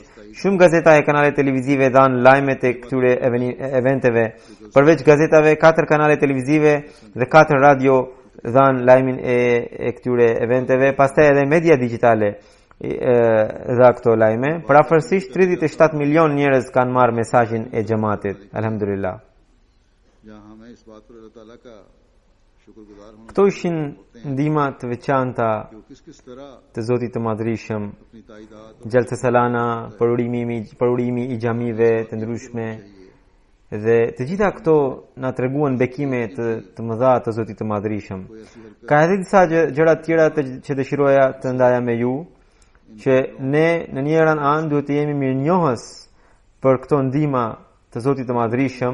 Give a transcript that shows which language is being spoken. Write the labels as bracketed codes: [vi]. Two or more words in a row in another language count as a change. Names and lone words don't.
[sq] Shumë gazeta e kanale televizive dhanë lajmet e këtyre eventeve. Përveç gazetave, 4 kanale televizive dhe 4 radio dhanë lajmin e këtyre eventeve. Pastaj edhe media digjitale. dha këto lajme. Parafërsisht 37 milion njerëz kanë marrë mesazhin e xhamatit. Alhamdulillah. [ur] جہاں ہمیں اس بات پر اللہ تعالیٰ کا شکرگزار ہونا [sq] Këto ishin ndihma të veçanta [ur] کہ وہ کس کس طرح [sq] të Zotit të Madhrishëm, [ur] اپنی تائیدات [sq] Gjalsa Salana, përurimi i xhamive të ndryshme dhe të gjitha këto na treguan bekime të mëdha të Zotit të Madhrishëm. Ka edhe disa gjëra të tjera që dëshiroja të ndaja me ju, që ne në njëran anë duhet të jemi mirënjohës për këto ndihma të Zotit të Madhrishëm.